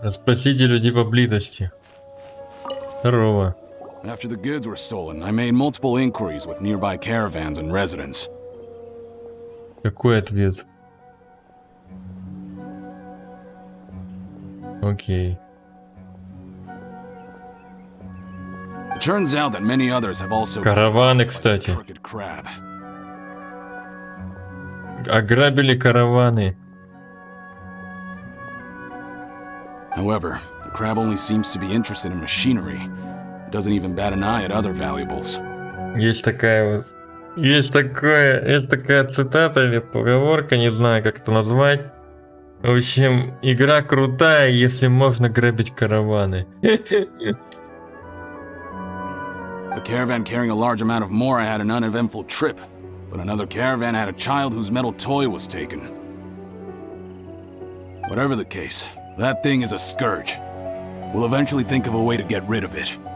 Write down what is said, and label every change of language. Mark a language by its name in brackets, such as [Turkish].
[Russian] Расспросите людей поблизости. Здорово. [English] After the goods were stolen, I made multiple inquiries with nearby caravans and residents. [Russian] Какой ответ? Окей. [English] It turns out that many others have also [Russian] Караваны, кстати. [English] crooked crab. [Russian] Ограбили караваны. [English] However, the crab only seems to be interested in machinery. It doesn't even bat an eye at other valuables. [Russian] Есть такая цитата или поговорка, не знаю, как это назвать. В общем, игра крутая, если можно грабить караваны. [English] A caravan carrying a large amount of more had an uneventful trip, but another caravan had a child whose metal toy was taken. Whatever the case, that thing is a scourge. We'll eventually think of a way to get rid of it.